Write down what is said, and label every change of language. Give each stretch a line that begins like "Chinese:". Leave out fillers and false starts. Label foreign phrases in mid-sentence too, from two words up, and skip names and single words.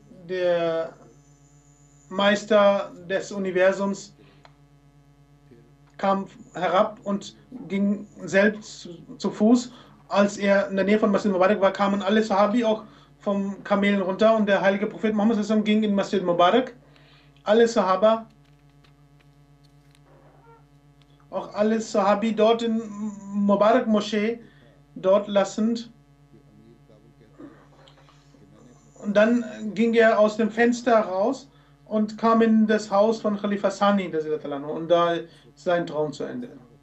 German: der Meister des Universums, kam herab und ging selbst zu Fuß. Als er in der Nähe von Masjid Mubarak war, kamen alle Sahabi auch vom Kamelen runter und der heilige Prophet Muhammad
Arabic: صلى الله عليه وسلم
German: ging in Masjid Mubarak. Alle Sahaba, auch alle Sahabi dort in Mubarak Moschee, dort lassend. Und dann ging er aus dem Fenster raus und kam in das Haus von Khalifa Sani, und da ist sein Traum zu Ende.